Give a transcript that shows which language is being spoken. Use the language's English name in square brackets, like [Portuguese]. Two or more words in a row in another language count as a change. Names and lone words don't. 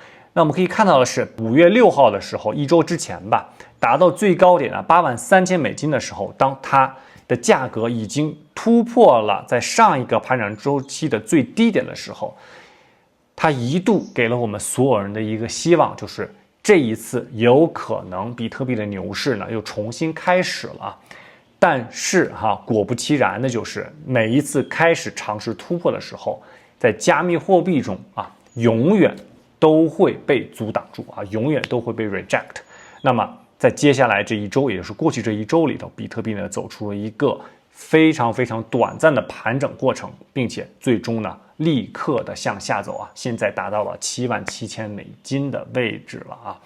[Chinese] 那我們可以看到的是5月6號的时候，一周之前吧，達到最高點83000美金的時候，當它的價格已經突破了在上一個盤整周期的最低點的時候，它一度給了我們所有人的一個希望，就是這一次有可能比特幣的牛市呢又重新開始了。但是果不其然的就是每一次開始嘗試突破的時候，在加密貨幣中啊，永遠都會被阻擋住啊，永遠都會被 reject。那麼在接下來這一周，也就是過去這一周裡頭，比特幣呢走出了一個非常非常短暫的盤整過程，並且最終呢立刻的向下走啊，現在達到了77000美金的位置了啊。